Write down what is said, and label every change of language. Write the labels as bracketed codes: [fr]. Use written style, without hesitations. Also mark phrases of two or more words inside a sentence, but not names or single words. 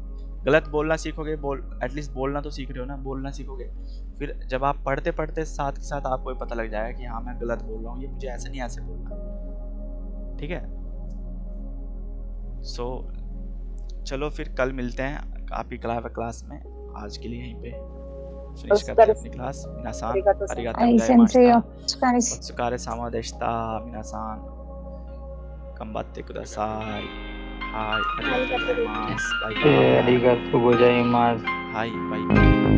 [hi] गलत बोलना सीखोगे, एटलीस्ट बोलना तो सीख रहे हो ना, बोलना सीखोगे, फिर जब आप पढ़ते पढ़ते साथ के साथ आपको पता लग जाएगा कि हाँ मैं गलत बोल रहा हूँ, ये मुझे ऐसे नहीं ऐसे बोलना, ठीक है। सो चलो फिर कल मिलते हैं आपकी क्लास में, आज के लिए यहीं पे फिनिश करते हैं अपनी क्लास। [ja] मिनासान Arigato arigato はい先生、お疲れっす. お疲れ様でした皆さん頑張ってくださいはいありがとうございます [en] bye bye [ja] ありがとうございます。はいバイバイ